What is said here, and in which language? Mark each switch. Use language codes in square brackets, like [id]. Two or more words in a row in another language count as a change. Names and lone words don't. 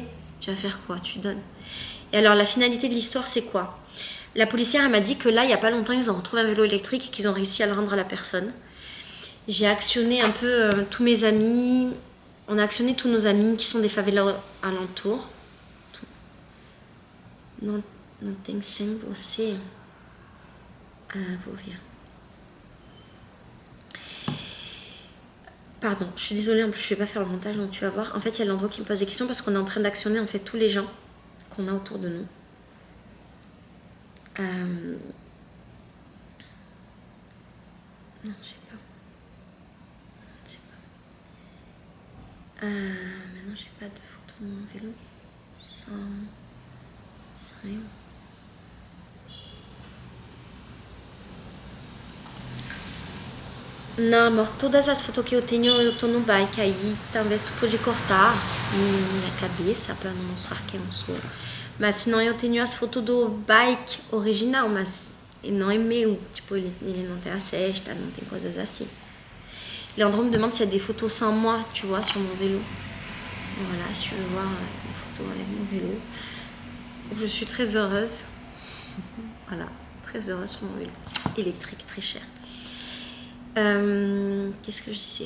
[fr] Tu vas faire quoi? Tu donnes. Et alors, la finalité de l'histoire, c'est quoi? La policière, elle m'a dit que là, il y a pas longtemps, ils ont retrouvé un vélo électrique et qu'ils ont réussi à le rendre à la personne. J'ai actionné un peu tous mes amis. On a actionné tous nos amis qui sont des favelas alentours. [pt] Não, não tem sem você. Ah, vou ver. [fr] Pardon, je suis désolée, en plus je vais pas faire le montage, donc tu vas voir. En fait, il y a l'endroit qui me pose des questions parce qu'on est en train d'actionner en fait tous les gens qu'on a autour de nous. Non, je sais pas. Maintenant, j'ai pas de photo de mon vélo sans rien. [pt] Não, amor, todas as fotos que eu tenho, eu tô no bike aí. Talvez tu pode cortar minha cabeça para não mostrar quem eu sou. Mas senão eu tenho as fotos do bike original, mas não é meu. Tipo, ele não tem a cesta, não tem coisas assim. [fr] Leandro me demande s'il y a des photos sans moi, tu vois, sur mon vélo. Voilà, si tu veux voir les photos avec mon vélo. Je suis très heureuse. Voilà, très heureuse sur mon vélo. Électrique, très cher. Qu'est-ce que je disais?